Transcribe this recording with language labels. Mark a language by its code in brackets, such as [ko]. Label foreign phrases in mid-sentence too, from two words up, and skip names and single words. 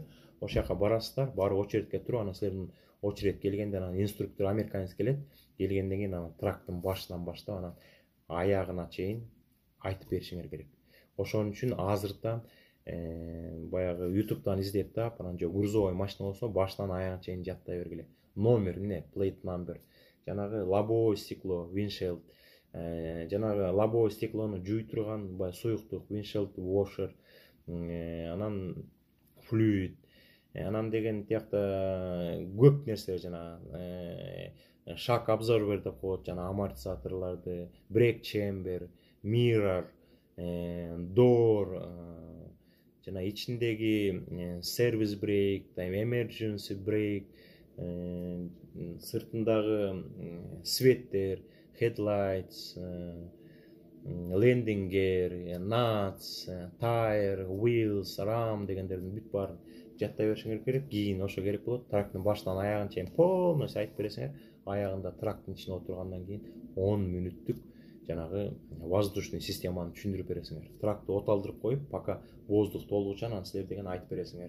[ky] Ошол жака барасыздар, барып очередке туруп, анан силердин очеред келгенде анан инструктор американец келет. Келгенден кийин анан трактын башынан баштап анан аягына чейин айтып беришиңер керек. Ошон үчүн азыртан баягы YouTube'дан издеп таап, анан же [ru] грузовой машина [ky] болсо башынан аягына чейин жаттай бергиле. Номер, эмне, [en] plate number, [ky] жанагы [ru] лобовое стекло, [ky] windshield, жанагы [ru] лобовое стеклону [ky] жууй турган баягы суюктук, [en] windshield washer, [ky] анан fluid, анан деген тиякта көп нерселер жанагы [en] shock absorber [ky] деп коет, жана амортизаторларды, [en] brake chamber, mirror, door, [ky] жана ичиндеги [en] service brake, emergency brake, [ky] сыртындагы светтер, [en] headlights, landing gear, nuts, tire, wheels, ram [ky] дегендердин бүт баарын жаттай беришиңер керек. Кийин ошо керек болот. Трактын башынан аягына чейин полностью айтып бересиңер. Аягында трактын ичине отургандан кийин 10 мүнөттүк жанагы [ru] воздушный системаны [ky] түшүндүрүп бересиңер. Тракты оталдырып коюп, [ru] пока воздух [ky] толгуча анан силер деген айтып бересиңер.